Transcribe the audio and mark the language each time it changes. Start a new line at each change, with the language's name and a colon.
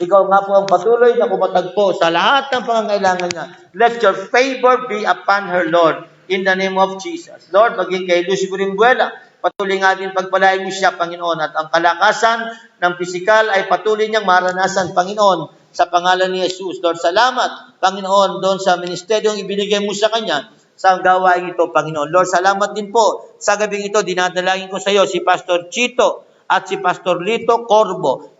Filipino: Ikaw nga po ang patuloy na kumatagpo sa lahat ng pangangailangan niya.
English: Let your favor be upon her, Lord, in the name of Jesus.
Filipino: Lord, maging kay Lucy Burimbuela, patuloy nga din pagpalain mo siya, Panginoon. At ang kalakasan ng pisikal ay patuloy niyang maranasan, Panginoon, sa pangalan ni Jesus. Lord, salamat, Panginoon, doon sa ministeryong ibinigay mo sa kanya sa gawain ito, Panginoon. Lord, salamat din po sa gabing ito. Dinadalangin ko sa iyo si Pastor Chito at si Pastor Lito Corbo.